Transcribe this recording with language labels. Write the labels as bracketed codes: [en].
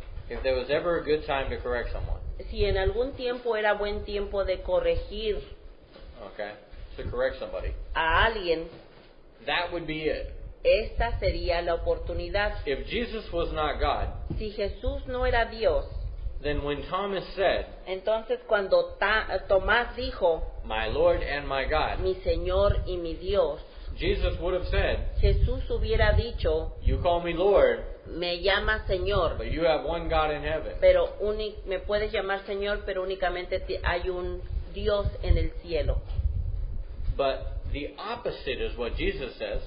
[en] if there was ever a good time to correct someone, [es] si en algún tiempo era buen tiempo de corregir [en] okay, to correct somebody, [es] a alguien, [en] that would be it. [es] esta sería la oportunidad. [en] If Jesus was not God, [es] Si Jesús no era Dios, [en] then when Thomas said, [es] entonces cuando Tomás dijo, [en] my Lord and my God, [es] mi Señor y mi Dios, [en] Jesus would have said, [es] Jesús hubiera dicho, [en] you call me Lord, [es] me llamas Señor, [en] but you have one God in heaven. [es] pero me puedes llamar Señor, pero únicamente hay un Dios en el cielo. [en] But the opposite is what Jesus says,